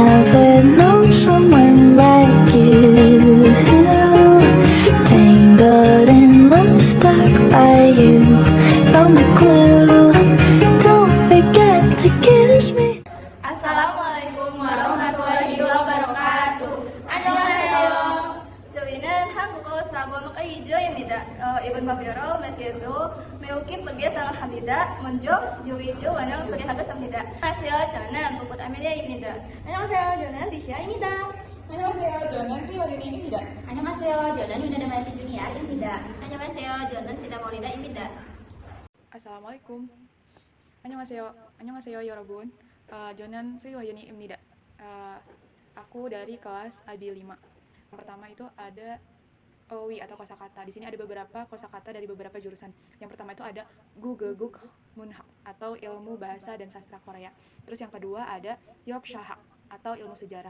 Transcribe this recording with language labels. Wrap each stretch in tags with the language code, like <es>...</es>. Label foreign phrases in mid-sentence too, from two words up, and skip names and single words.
<en>never known someone like you. Tangled in love, stuck by you. Found the clue. Don't forget to kiss me.</en> <ar>السلام عليكم ورحمة الله وبركاته.</ar> <ko>안녕하세요. 저희는 한국어 사과 먹기조입니다. 이번 발표로 맡기도 매우 기쁘게 생각합니다. 먼저 요리 조언을 소개하겠습니다. 안녕하세요. 저는 부부 아메리아입니다. 안녕하세요. 저는 디시아입니다. 안녕하세요. 저는 수현이입니다. 안녕하세요. 저는 유나다마티 주니아입니다. 안녕하세요. 저는 시다모리다입니다. Assalamualaikum. Annyeonghaseyo 여러분. 저는 수현이입니다.</ko> <id>Aku dari kelas AB5. Yang pertama itu ada owi atau kosakata. Di sini ada beberapa kosakata dari beberapa jurusan. Yang pertama itu ada</id> <ko>국어국 문학</ko> <id>atau ilmu bahasa dan sastra Korea. Terus yang kedua ada yokshahak atau ilmu sejarah.</id>